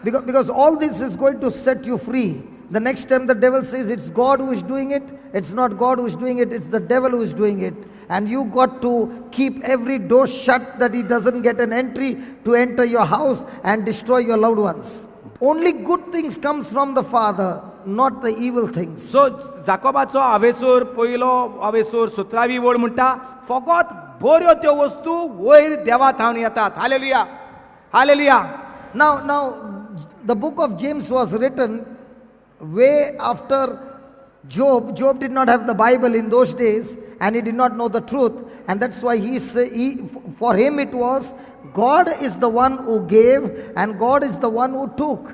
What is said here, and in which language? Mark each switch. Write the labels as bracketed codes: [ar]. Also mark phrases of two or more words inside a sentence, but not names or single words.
[en] Because all this is going to set you free. The next time the devil says it's God who is doing it, it's not God who is doing it, it's the devil who is doing it. And you got to keep every door shut that he doesn't get an entry to enter your house and destroy your loved ones. Only good things comes from the Father, not the evil things. [kok] सो जाकोबाचो हावेसर पयलो हावेसर 17वी वळ म्हणटा फकत बऱ्यो त्यो वस्तू वयर देवा थावन येतात. हालेलुया हालेलुया. [en] Now, the book of James was written way after Job. Job did not have the Bible in those days and he did not know the truth. And that's why for him it was, God is the one who gave and God is the one who took.